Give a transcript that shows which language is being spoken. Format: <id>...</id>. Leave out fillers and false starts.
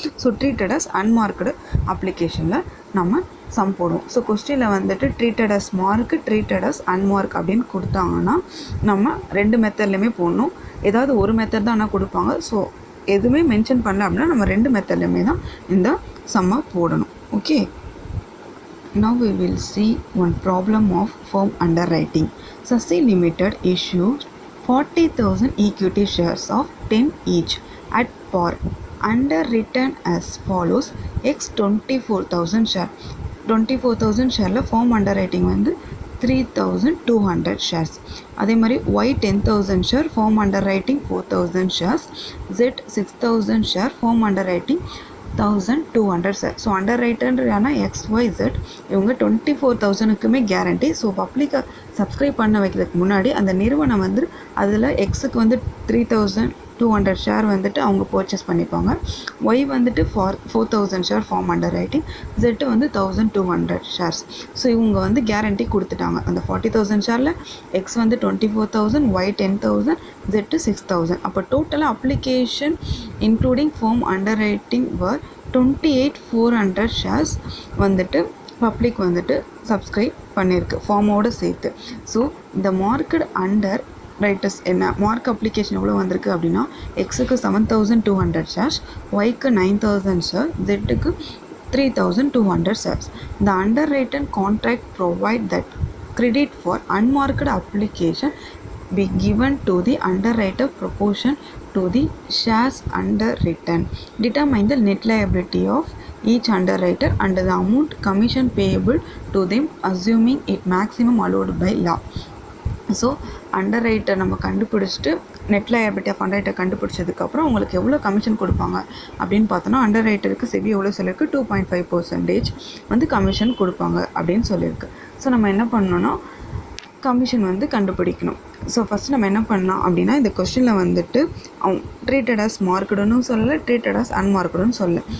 <ta>So treated as unmarked அப்ளிகேஷனில் நம்ம some போடுவோம். ஸோ கொஸ்டினில் வந்துட்டு treated as mark, treated as அன்மார்க் அப்படின்னு கொடுத்தாங்கன்னா நம்ம 2 மெத்தட்லையுமே போடணும். ஏதாவது ஒரு மெத்தட் தான் ஆனால் கொடுப்பாங்க. ஸோ எதுவுமே மென்ஷன் பண்ணல அப்படின்னா நம்ம 2 மெத்தட்லையுமே தான் இந்த சம்மை போடணும்.</ta> <en>Okay, now we will see one problem of firm underwriting. Sasi Limited issued 40,000 equity shares of 10 each at par, underwritten as follows: X 24,000 share.</en> <ta>24,000 ஷேரில் firm underwriting வந்து 3,200 ஷேர்ஸ். அதே மாதிரி Y 10,000 share, firm underwriting 4,000 shares. Z 6,000 share, firm underwriting 1,200 share. So under ரைட்டர்ன்றான XYZ இவங்க 24,000க்குமே guarantee. So பப்ளிக்கை subscribe பண்ண வைக்கிறதுக்கு முன்னாடி அந்த நிறுவனம் வந்து அதில் எக்ஸுக்கு வந்து 3,200 ஷேர் வந்துட்டு அவங்க பர்ச்சேஸ் பண்ணிப்பாங்க. ஒய் வந்துட்டு 4,000 share form under writing, jet வந்து 1,200 ஷேர்ஸ். ஸோ இவங்க வந்து கேரண்டி கொடுத்துட்டாங்க. அந்த 40,000 ஷேரில் எக்ஸ் வந்து 24,000, ஒய் 10,000, ஜெட்டு 6,000. அப்போ டோட்டலாக application including form under writing வர் 28,400 ஷேர்ஸ் வந்துட்டு பப்ளிக் வந்துட்டு சப்ஸ்கிரைப் பண்ணியிருக்கு ஃபார்மோடு சேர்த்து. ஸோ இந்த மார்க்கெட் அண்டர் ரைட்டர்ஸ் என்ன மார்க் அப்ளிகேஷன் எவ்வளோ வந்திருக்கு அப்படின்னா எக்ஸுக்கு 7,200 ஷேர்ஸ், ஒய்க்கு 9,000 share, ஜெட்டுக்கு 3,200 shares.</ta> <en>The underwritten contract provide that credit for unmarked application be given to the underwriter proportion to the shares underwritten. Determine the net liability of each underwriter and the amount commission payable to them assuming it maximum allowed by law.</en> <ta>So under writer நம்ம கண்டுபிடிச்சிட்டு net liability of under writer கண்டுபிடிச்சதுக்கப்புறம் உங்களுக்கு எவ்வளோ commission கொடுப்பாங்க அப்படின்னு பார்த்தோன்னா under ரைட்டருக்கு SEBI எவ்வளோ சொல்லியிருக்கு 2.5% வந்து கமிஷன் கொடுப்பாங்க அப்படின்னு சொல்லியிருக்கு. ஸோ நம்ம என்ன பண்ணோன்னா கமிஷன் வந்து கண்டுபிடிக்கணும். ஸோ ஃபஸ்ட் நம்ம என்ன பண்ணலாம் அப்படின்னா, இந்த கொஸ்டினில் வந்துட்டு ட்ரீட்டட் அஸ் மார்க்கடுன்னு சொல்லலை, ட்ரீட்டட் அஸ் அன்மார்க்கடுன்னு சொல்லலை.</ta>